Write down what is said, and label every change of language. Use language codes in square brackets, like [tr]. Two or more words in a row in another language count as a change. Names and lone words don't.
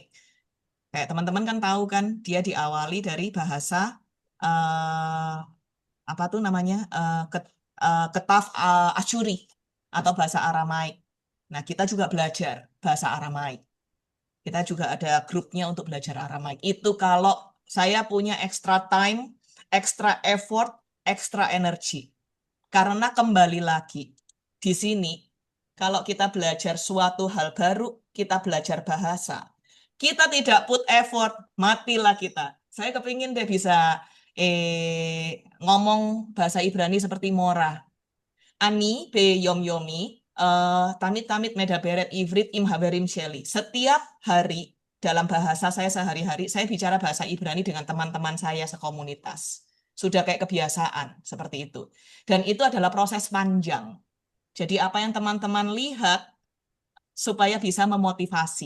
[id] Kayak teman-teman kan tahu kan dia diawali dari bahasa eh, apa tuh namanya Ketaf Asyuri atau bahasa Aramaik. Nah, kita juga belajar bahasa Aramaik. Kita juga ada grupnya untuk belajar Aramaik. Itu kalau saya punya [en] extra time, extra effort, extra energy. [id] Karena kembali lagi, di sini, kalau kita belajar suatu hal baru, kita belajar bahasa. Kita tidak [en] put effort, [id] matilah kita. Saya kepingin deh bisa ngomong bahasa Ibrani seperti Mora. [he] אני ביום יומי, תמיד תמיד מדברת עברית עם החברים שלי. [id] Setiap hari dalam bahasa saya sehari-hari, saya bicara bahasa Ibrani dengan teman-teman saya sekomunitas. Sudah kayak kebiasaan seperti itu. Dan itu adalah proses panjang. Jadi apa yang teman-teman lihat supaya bisa memotivasi.